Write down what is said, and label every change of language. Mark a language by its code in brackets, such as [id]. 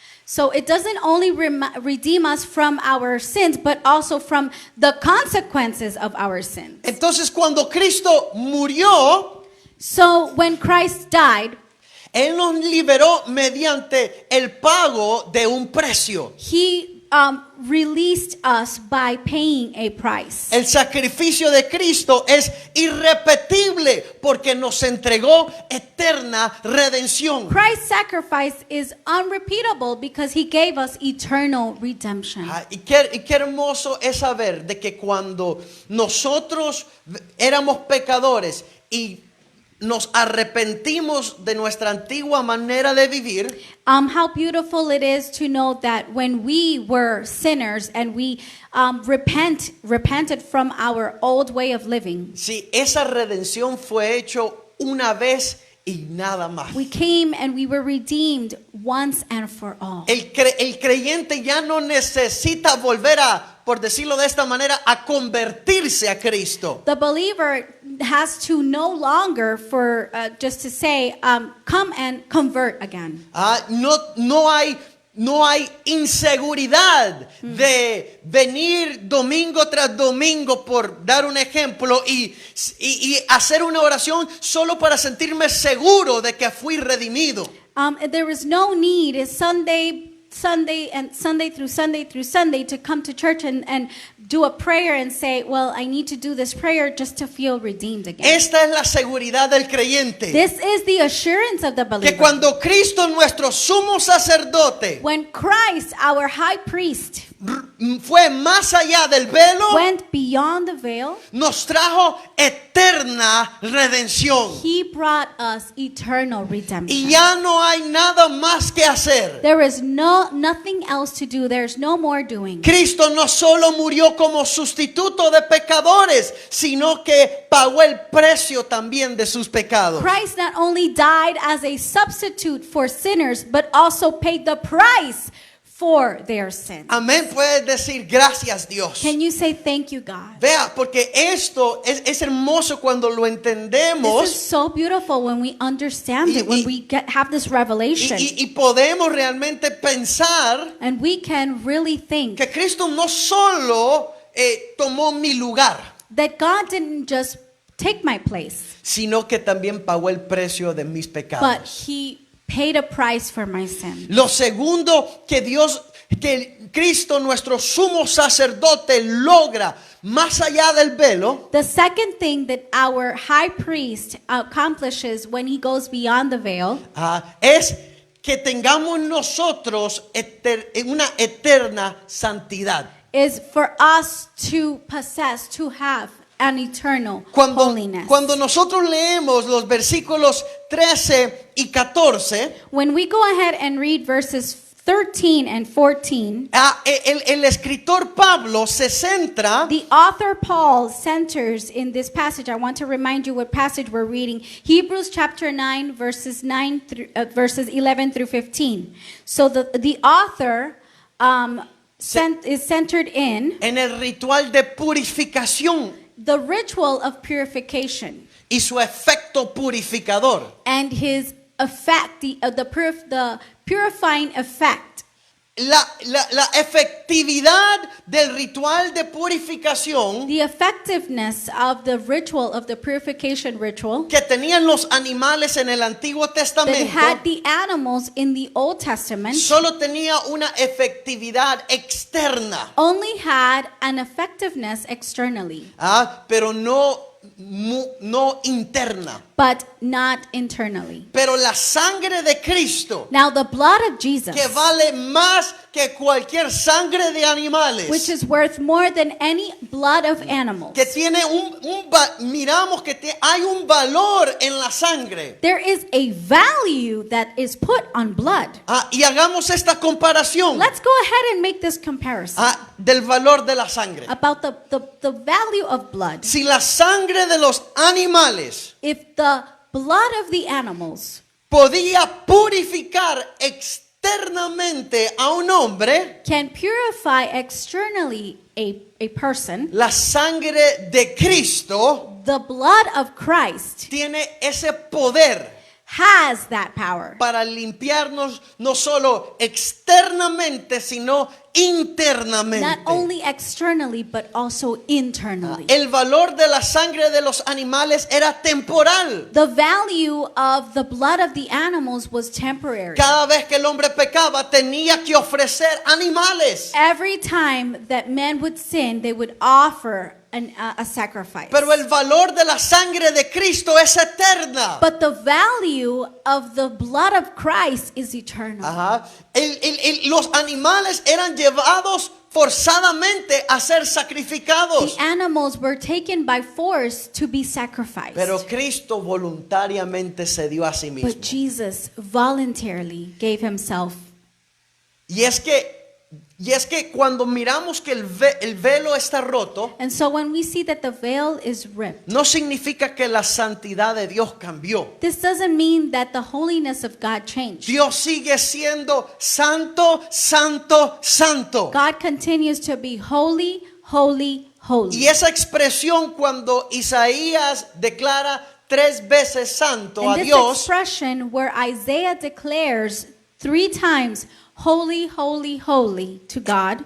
[en] So it doesn't only redeem us from our sins, but also from the consequences of our sins. [es] Entonces, cuando Cristo murió, [en] So when Christ died, [es] Él nos liberó mediante el pago de un precio. [en] He released us by paying a price. [es] El sacrificio de Cristo es irrepetible porque nos entregó eterna redención. [en] Christ's sacrifice is unrepeatable because He gave us eternal redemption. [es] Y qué hermoso es saber de que cuando nosotros éramos pecadores y nos arrepentimos de nuestra antigua manera de vivir, [en] How beautiful it is to know that when we were sinners and we repented from our old way of living, [es] si esa redención fue hecho una vez y nada más. [en] we came and we were redeemed once and for all. [es] El creyente ya no necesita volver por decirlo de esta manera, a convertirse a Cristo. [en] The believer has to no longer just to say, come and convert again. [es] No hay no hay inseguridad de venir domingo tras domingo, por dar un ejemplo, y hacer una oración solo para sentirme seguro de que fui redimido. [en] There is no need Sunday through Sunday to come to church and do a prayer and say, well, I need to do this prayer just to feel redeemed again. [es] Esta es la seguridad del creyente. [en] This is the assurance of the [es] Que [en] believer. [es] cuando Cristo, nuestro sumo sacerdote, [en] When Christ, our high priest, [es] fue más allá del velo, [en] went beyond the veil, [es] nos trajo eterna redención. [en] he brought us eternal [es] Y [en] redemption. [es] ya no hay nada más que hacer. [en] There is nothing else to do. There's no more doing. [es] Cristo no solo murió como sustituto de pecadores, sino que pagó el precio también de sus pecados. [en] Christ not only died as a substitute for sinners, but also paid the price for their sins. [es] Amén. Puedes decir gracias, Dios. [en] Can you say thank you, God? [es] Vea, porque esto es hermoso cuando lo [en] This is [es] entendemos [en] so beautiful when we understand it, when we have this revelation. [es] y podemos realmente pensar [en] And we can really think [es] que Cristo no solo tomó mi lugar, [en] that God didn't just take my place, [es] sino que también pagó el precio de mis [en] but [es] pecados. [en] He paid a price for my sin. [es] Lo segundo que Cristo, nuestro sumo sacerdote, logra más allá del velo, [en] The second thing that our high priest accomplishes when he goes beyond the veil [es] es que tengamos nosotros una eterna santidad. [en] is for us to possess, to have an eternal holiness. [es] Cuando nosotros leemos los versículos 13 y 14, [en] When we go ahead and read verses 13 and 14, [es] el escritor Pablo se centra [en] the author Paul centers in this passage. I want to remind you what passage we're reading. Hebrews chapter 9, verses 11 through 15. So the author is centered in [es] en el ritual de purificación [en] the ritual of purification [es] y su efecto purificador. [en] and his effect, the purifying effect. [es] La efectividad del ritual de purificación [en] The effectiveness of the ritual, of the purification ritual [es] que tenían los animales en el Antiguo [en] that [es] Testamento [en] had the animals in the Old Testament [es] solo tenía una efectividad externa, [en] only had an effectiveness externally, [es] pero no interna. [en] but not internally. [es] Pero la sangre de Cristo, [en] Now the blood of Jesus, [es] que vale más que cualquier sangre de animales, [en] which is worth more than any blood of animals, [es] que tiene miramos que hay un valor en la sangre. [en] there is a value that is put on blood. [es] Y hagamos esta comparación [en] Let's go ahead and make this comparison [es] del valor de la sangre. [en] about the value of blood. [es] Si la sangre de los animales [en] If the blood of the animals [es] podía purificar externamente a un hombre, [en] can purify externally a person, [es] la sangre de Cristo [en] the blood of Christ [es] tiene ese poder [en] has that power [es] para limpiarnos no solo externamente, sino internamente. [en] not only externally but also internally. [es] El valor de la sangre de los animales era temporal. [en] The value of the blood of the animals was temporary. [es] Cada vez que el hombre pecaba tenía que ofrecer animales. [en] Every time that men would sin, they would offer a sacrifice. [es] Pero el valor de la sangre de Cristo es eterna. [en] But the value of the blood of Christ is eternal. [es] Los animales eran llevados forzadamente a ser sacrificados. [en] The animals were taken by force to be sacrificed. [es] Pero Cristo voluntariamente se dio a sí mismo. [en] But Jesus voluntarily gave himself. [es] Y es que cuando miramos que el velo está roto, [en] And so when we see that the veil is ripped, [es] no significa que la santidad de Dios cambió. [en] this doesn't mean that the holiness of God changed. [es] Dios sigue siendo santo, santo, santo. [en] God continues to be holy, holy, holy. [es] Y esa expresión cuando Isaías declara 3 veces santo a [en] And this [es] Dios, [en] expression where Isaiah declares 3 times, holy, holy, holy to God,